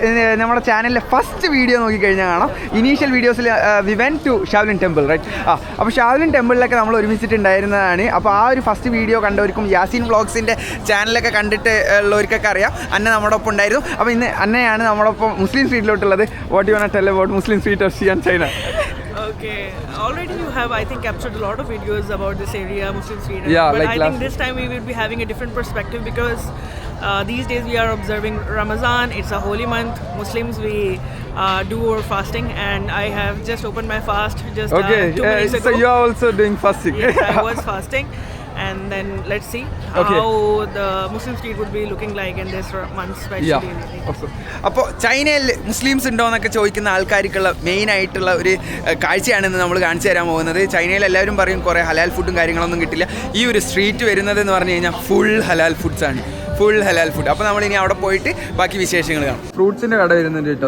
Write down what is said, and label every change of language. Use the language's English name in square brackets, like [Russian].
[Malayalam] നമ്മുടെ ചാനലിലെ first video നോക്കിക്കഴിഞ്ഞാൽ കാണാം. ഇനീഷ്യൽ വീഡിയോസിൽ [English] We went to Shaolin temple right. [Malayalam] അപ്പോൾ ഷാവ്ലിൻ ടെമ്പിളിലൊക്കെ നമ്മൾ ഒരുമിച്ചിട്ടുണ്ടായിരുന്നതാണ്. അപ്പോൾ ആ ഒരു ഫസ്റ്റ് വീഡിയോ കണ്ടവർക്കും യാസിൻ വ്ളോഗ്സിൻ്റെ ചാനലൊക്കെ കണ്ടിട്ട് ഉള്ളവർക്കൊക്കെ അറിയാം അന്ന നമ്മുടെ ഒപ്പം ഉണ്ടായിരുന്നു. അപ്പോൾ ഇന്ന് അന്നയാണ് നമ്മുടെ ഒപ്പം മുസ്ലിം സ്ട്രീറ്റിലോട്ടുള്ളത്. [English] What do you want to tell about Muslim street of Xi'an, China? Okay, already you have I think captured a lot of videos about this area, Muslim street. Yeah, but like I think this time we will be having a different perspective because these days we are observing Ramadan. It's a holy month. Muslims we do our fasting, and I have just opened my fast just 2 minutes ago. So you are also doing fasting? Yes, I was fasting. And then let's see how the Muslim street would be looking like in this month especially. [Malayalam] അപ്പോൾ ചൈനയിൽ Muslims ഉണ്ടോ എന്നൊക്കെ ചോദിക്കുന്ന ആൾക്കാർക്കുള്ള main ആയിട്ടുള്ള ഒരു കാഴ്ചയാണെന്ന് നമ്മൾ കാണിച്ചു തരാൻ പോകുന്നത്. ചൈനയിൽ എല്ലാവരും പറയും കുറേ ഹലാൽ ഫുഡും കാര്യങ്ങളൊന്നും കിട്ടില്ല. ഈ ഒരു സ്ട്രീറ്റ് വരുന്നത് എന്ന് പറഞ്ഞു കഴിഞ്ഞാൽ ഫുൾ ഹലാൽ ഫുഡ്സാണ്. അപ്പോൾ നമ്മളിനി അവിടെ പോയിട്ട് ബാക്കി വിശേഷങ്ങൾ കാണാം. ഫ്രൂട്ട്സിൻ്റെ കട വരുന്നുണ്ട് കേട്ടോ.